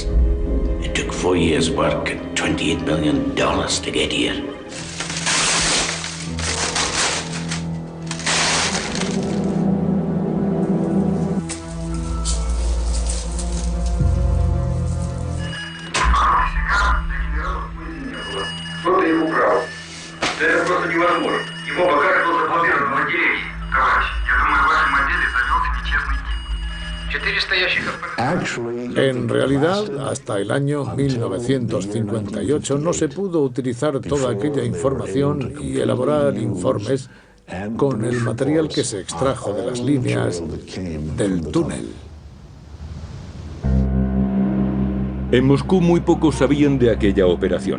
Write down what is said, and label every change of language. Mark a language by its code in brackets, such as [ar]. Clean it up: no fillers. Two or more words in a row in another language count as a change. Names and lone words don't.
[en] It took 4 years' work and $28 million to get here. [ru] Кто-то их украл. Это просто невозможно. Его багаж был заблокирован в отделении. Товарищ, я думаю, в вашем отделе завелся нечестный тип. 400 ящиков... [es] En realidad, hasta el año 1958 no se pudo utilizar toda aquella información y elaborar informes con el material que se extrajo de las líneas del túnel. En Moscú muy pocos sabían de aquella operación.